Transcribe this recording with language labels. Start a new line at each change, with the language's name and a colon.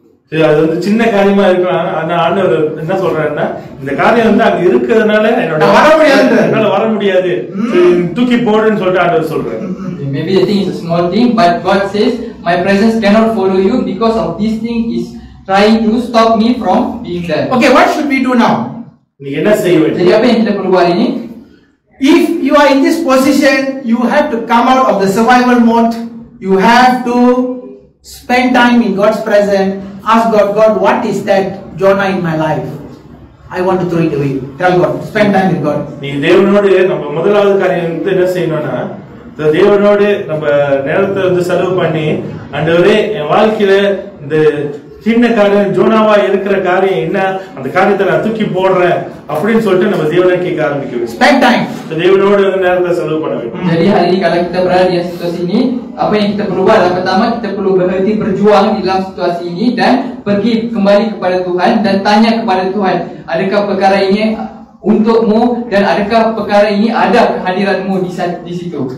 Tamil: சரி, அது வந்து சின்ன காரியமா இருக்கலாம். ஆனா ஆண்டவர் என்ன சொல்றாருன்னா, இந்த காரியம் வந்து அங்க இருக்கிறதுனால என்னால வர முடியாது, தூக்கி போடுன்னு சொல்லிட்டு ஆண்டவர் சொல்றாரு.
English: Maybe the thing is a small thing, but God says my presence cannot follow you because of this thing is trying to stop me from being there. Okay, what should we do now?
Tamil: நீ என்ன செய்ய வேண்டும்?
Malay: Jadi apa yang kita perlu buat ini?
English: If you are in this position, you have to come out of the survival mode. You have to spend time in God's presence. Ask God, God, what is that Jonah in my life? I want to throw it away. Tell God, spend time with God.
Tamil: நீ தேவனோடு நம்ம முதலாவது காரியம் வந்து என்ன செய்யணும்னா, தேவனோடு நம்ம நேரத்தை வந்து செலவு பண்ணி, ஆண்டவரே என் வாழ்க்கையில இந்த சின்ன காரியம் ஜோனாவா இருக்கிற காரியம் என்ன, அந்த காரியத்தை நான் தூக்கி போடுறேன் அப்படின்னு சொல்லிட்டு நம்ம தேவனை கேட்க ஆரம்பிக்கணும்.
English: Spend time.
Tamil: தேவனோடு வந்து நேரத்தை செலவு பண்ண வேண்டும்.
Malay: Jadi hari ini kalau kita berada di situasi ini, apa yang kita perlu buat adalah pertama kita perlu berhenti berjuang di dalam situasi ini dan pergi kembali kepada Tuhan dan tanya kepada Tuhan, adakah perkara ini untukmu dan adakah perkara ini ada kehadiranmu di situ.